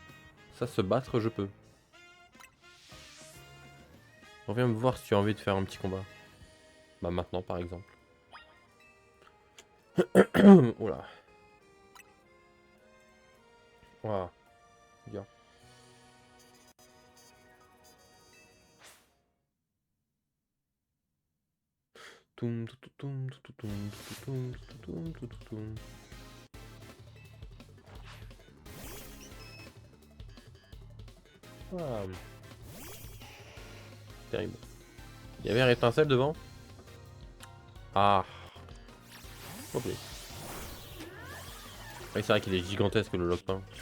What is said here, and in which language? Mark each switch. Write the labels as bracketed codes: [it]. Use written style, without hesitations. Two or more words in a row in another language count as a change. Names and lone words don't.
[fr] Ça se battre je peux. Reviens me voir si tu as envie de faire un petit combat. Bah maintenant par exemple. Oula. Ouah. Bien. Toum, tou, tou, toum, tou, tou, toum, tou, tou, toum, tou, tou, toum, tou, tou, toum. Ah, terrible. Il y avait un étincelle devant? Ah. Ok. Oui, c'est vrai qu'il est gigantesque le Lockpin.